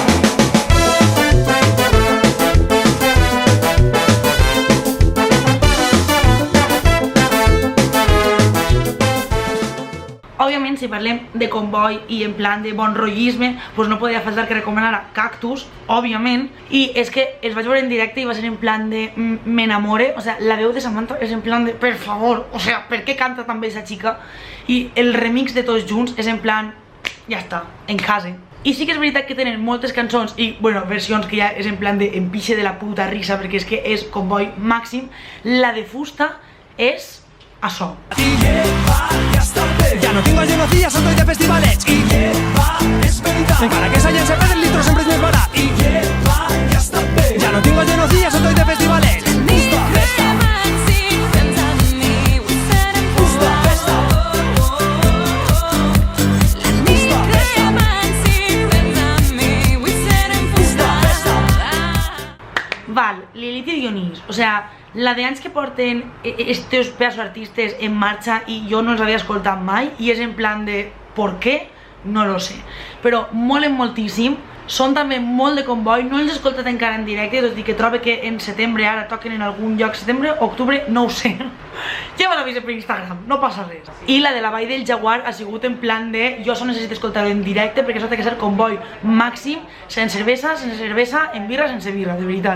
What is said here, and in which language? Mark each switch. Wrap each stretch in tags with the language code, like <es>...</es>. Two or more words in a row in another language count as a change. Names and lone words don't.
<ca>Òbviament, si parlem de comboi i</ca> <es>en plan de</es> <ca>bon rotllisme, doncs no podia faltar que recomanara Cactus, òbviament, i és que els vaig veure en directe i va ser</ca> <es>en plan de</es> <ca>m'enamore,</ca> <es>o sea,</es> <ca>la veu de Samantha és</ca> <es>en plan de</es> <ca>per favor,</ca> <es>o sea,</es> <ca>per què canta tan bé esa xica? I el remix de tots junts és</ca> <es>en plan,</es> <ca>ja està, en casa. I sí que és veritat que tenen moltes cançons i, bueno, versions que ja és</ca> <es>en plan de</es> <ca>empixe de la puta risa, perquè és que és comboi màxim. La de Fusta és això.</ca> <es>Ya no tengo genocidas, soy de festivales. Y lleva, es verdad.</es> <ca>Encara que s'hagin sepat el litro sempre és més barat. I lleva, ja està bé.</ca> <es>Ya no tengo genocidas, soy de festivales.</es> <ca>Fusta, festa. Fusta, festa. Fusta, festa. Val, Lilith i Dionís,</ca> <es>o sea,</es> <ca>la de anys que porten</ca> <es>estos pedazos</es> <ca>artistes en marxa i jo no els havia escoltat mai i és</ca> <es>en plan de ¿por qué? No lo sé,</es> <ca>però molen moltíssim, són també molt de comboi, no els he escoltat encara en directe, tot i que trobo que en setembre ara toquen en algun lloc, setembre, octubre, no ho sé, ja me l'avisa per Instagram, no passa res. I la de la Vall del Jaguar ha sigut</ca> <es>en plan de</es> <ca>jo això necessito escoltar-ho en directe perquè això té que ser comboi màxim, sense cervesa, en birra, sense birra, de veritat.</ca>